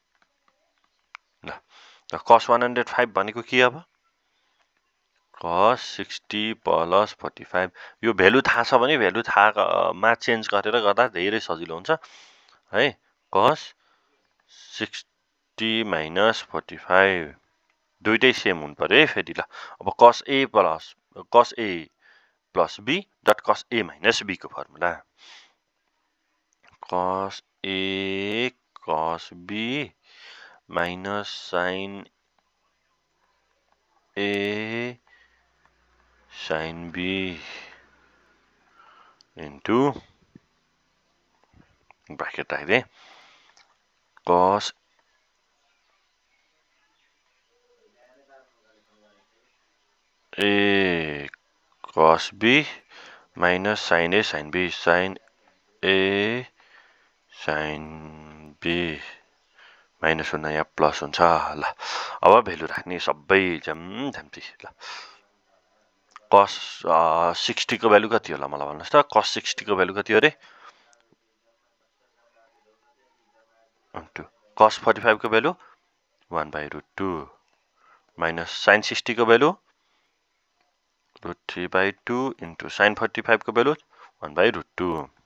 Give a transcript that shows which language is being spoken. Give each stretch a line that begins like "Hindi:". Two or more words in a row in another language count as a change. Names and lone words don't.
Nepali: ल cos 105 भनेको के अब cos 60 plus 45 यो भ्यालु थाहा छ भने भ्यालु थाहामा चेन्ज गरेर गर्दा धेरै सजिलो हुन्छ है cos 60 minus 45 दुईटै सेम हुनु पर्यो है फेरि ल अब cos a plus b dot cos a minus b को फर्मुला cos a cos b minus sin a sin b into bracket राख्दै cos a cos b minus sin a sin b sin a sin b माइनस हुँदा यहाँ प्लस हुन्छ ल अब भ्यालु राख्ने सबै झ्याम्ती ल cos 60 को भ्यालु कति होला मलाई भन्नुस् त cos 60 को भ्यालु कति हो रे cos 45 को भ्यालु 1/√2 माइनस sin 60 को भ्यालु √3/2 into sin 45 को भ्यालु 1/√2